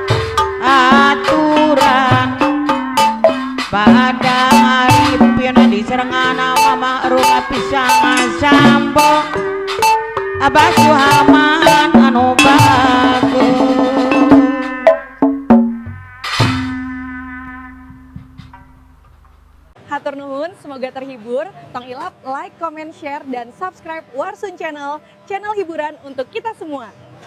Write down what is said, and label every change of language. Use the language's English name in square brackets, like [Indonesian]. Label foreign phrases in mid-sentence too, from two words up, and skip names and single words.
[Sundanese] aturan Padang Arifin di sarangan mama rumah pisang sambo Abah Suhaman anu bager Hatur nuhun, semoga terhibur. Tong ilap, [English] like, comment, share, [Indonesian] dan subscribe Warsun Channel, channel hiburan untuk kita semua.